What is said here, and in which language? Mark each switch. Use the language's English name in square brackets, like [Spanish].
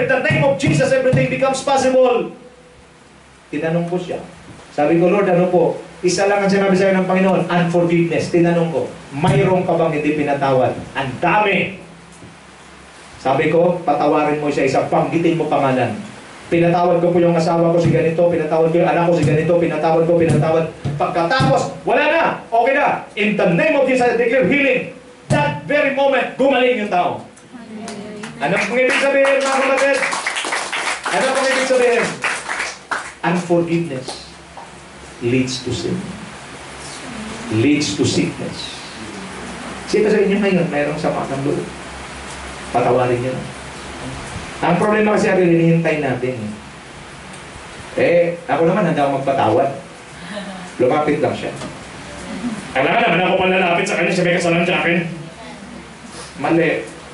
[English] In the name of Jesus, everything becomes possible. [Filipino] Tinanong ko siya. Sabi ko, Lord, ano po? Isa lang ang sinabi sa'yo ng Panginoon, unforgiveness. Tinanong ko, mayroon ka bang hindi pinatawad? Ang dami. Sabi ko, patawarin mo siya isa, panggitin mo pangalan. Pinatawad ko po yung asawa ko si ganito, pinatawad ko yung anak ko si ganito, pinatawad ko, pinatawad. Pagkatapos, wala na, okay na. [English] In the name of Jesus, I declare healing. That very moment, gumaling yung tao. [Filipino] Ano pong ibig sabihin, mga kapatid? Ano pong ibig sabihin? [English] Unforgiveness leads to sin. Leads to sickness. [Filipino] Sino sa inyo ngayon, mayroong sama ng loob? Patawarin niyo. Ang problema kasi ay hinihintay natin. Ako naman handa akong magpatawad. Lumapit lang siya. Kailangan naman ako palalapit sa kanya, siya may kasalanan sa akin. Mali.